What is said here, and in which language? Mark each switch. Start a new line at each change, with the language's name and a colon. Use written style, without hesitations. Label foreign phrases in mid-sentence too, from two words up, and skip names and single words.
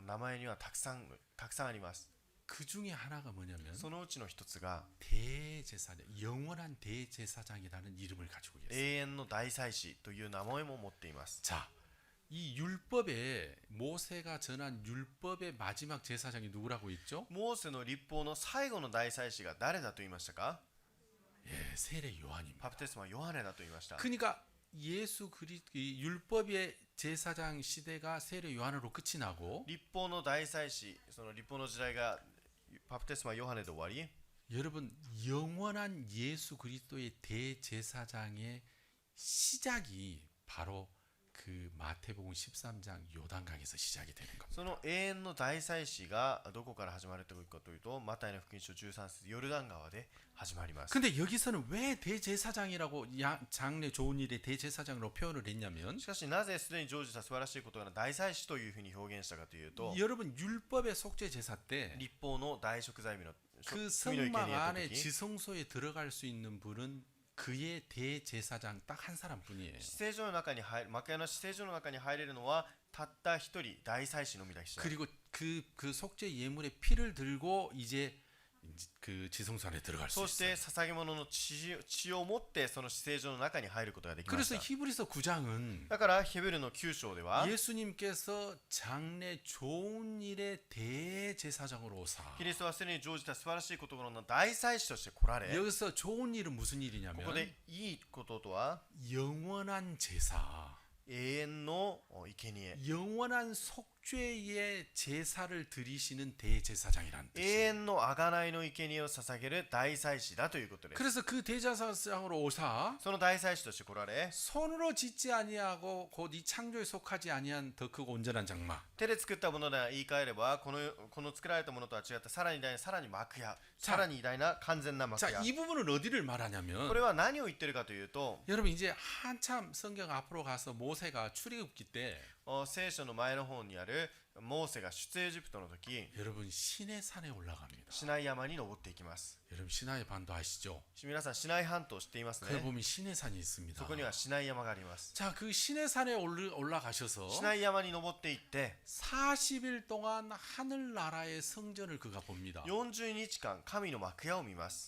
Japanese: 名前にはたくさんあります。
Korean: 그 중에 하나가 뭐냐면
Japanese: そのうちの一つが
Korean: 대제사장, 영원한 대제사장이라는 이름을 가지고 있어요.
Japanese: 永遠の大祭司という名前も持っています。
Korean: 자, 이 율법에 모세가 전한 율법의 마지막 제사장이 누구라고 했죠?
Japanese: モーセの律法の最後の大祭司が誰だと言いましたか？
Korean: 예, 세례 요한입니다.
Japanese: バプテスマヨハネだと言いました。
Korean: 그러니까 이 율법의 제사장 시대가 세례 요한으로 끝이 나고
Japanese: 律法の大祭司、その律法の時代がバプテスマヨハネで終わり、
Korean: 여러분 영원한 예수 그리스도의 대제사장의 시작이 바로 그 마태복음 13장 요단강에서 시작이 되는 겁니다.
Japanese: その永遠の大祭司がどこから始まるかというと、マタイの福音書13節ヨルダン川で始まります。
Korean: 근데 여기서는 왜 대제사장이라고 장래 좋은 일의 대제사장으로 표현을 했냐면
Japanese: しかしなぜすでに成就した素晴らしいことが大祭司というふうに表現したかというと、
Korean: 여러분 율법의 속죄 제사 때
Japanese: 律法の大贖罪日の
Korean: 그
Japanese: 罪の生
Korean: 성막
Japanese: 贄やった
Korean: 안에
Japanese: 時、
Korean: 지성소에 들어갈 수 있는 분은 그의 대제사장 딱 한 사람뿐이에요.
Japanese: 至聖所の中に入る、幕屋の至聖所の中に入れるのはたった一人大祭司のみだけ。
Korean: 그리고 그 속죄 예물의 피를 들고 이제 그 지성소 안에 들어갈 수
Japanese: そして
Korean: 있어요.
Japanese: 捧げ物の血を持ってその至聖所の中に入ることができまし
Korean: 그래서
Japanese: た。
Korean: 히브리서 9장은
Japanese: だからヘブルの9章では
Korean: 예수님께서 장래 좋은 일의 대제사장으로 오사.
Japanese: キリストはすでに成就した素晴らしいことの大祭司として来られ、
Korean: 여기서 좋은 일은 무슨
Japanese: こ
Korean: 일이냐면
Japanese: こでいいこととは
Korean: 영원한 제사,
Japanese: 永遠の生贄、
Korean: 영원한 속죄의 제사를 드리시는 대제사장이란
Japanese: 永
Korean: 뜻이에요.
Japanese: 遠の贖いの生贄を捧げる大祭司だということです。
Korean: 그래서 그 대제사장으로 오사
Japanese: その大祭司として来られ、
Korean: 손으로 짓지 아니하고 곧 이 창조에 속하지 아니한 더 크고 온전한 장막.
Japanese: 手で作ったもので言い換えればこの作られたものとは違ったさらに偉大な、さらに幕屋、さらに偉大な完全な幕
Korean: 자,
Japanese: 屋。
Korean: 이 부분은 어디를
Japanese: こ
Korean: 말하냐면
Japanese: れは何を言ってるかというと、
Korean: 여러분 이제 한참 성경 앞으로 가서 모세가 출애굽기 때
Japanese: 聖書の前の方にあるモーセが出エジプトの時
Korean: 여러분 시내 산에 올라갑니다.
Japanese: シナイ山に登っていきます。
Korean: 여러분 시나이 반도 아시죠?
Japanese: 皆さんシナイ半島知っています
Korean: 그
Japanese: ね。
Korean: 보면 시내 산이 있습니다.
Japanese: そこにはシナイ山があります。
Korean: 자, 그 시내 산에 올라가셔서
Japanese: シナイ山に登っていって
Korean: 40일 동안 하늘나라의 성전을 그가 봅니다.
Japanese: 40 日間神の幕屋を見ます。